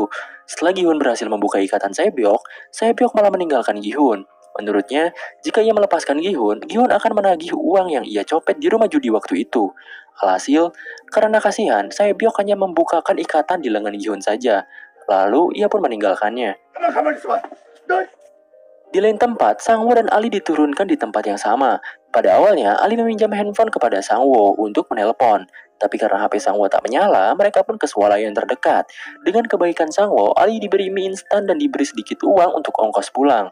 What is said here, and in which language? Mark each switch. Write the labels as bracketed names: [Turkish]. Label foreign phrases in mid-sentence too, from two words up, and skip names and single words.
[Indonesian] Setelah Gi-hun berhasil membuka ikatan Sae-byok, Sae-byok malah meninggalkan Gi-hun. Menurutnya, jika ia melepaskan Gi-hun, Gi-hun akan menagih uang yang ia copet di rumah judi waktu itu. Alhasil, karena kasihan, Sae-byok hanya membukakan ikatan di lengan Gi-hun saja. Lalu, ia pun meninggalkannya. [Korean] 가만히 있어봐. 너 [Indonesian] Di lain tempat, Sangwo dan Ali diturunkan di tempat yang sama. Pada awalnya, Ali meminjam handphone kepada Sangwo untuk menelpon. Tapi karena HP Sangwo tak menyala, mereka pun ke swalayan terdekat. Dengan kebaikan Sangwo, Ali diberi mie instan dan diberi sedikit uang untuk ongkos pulang.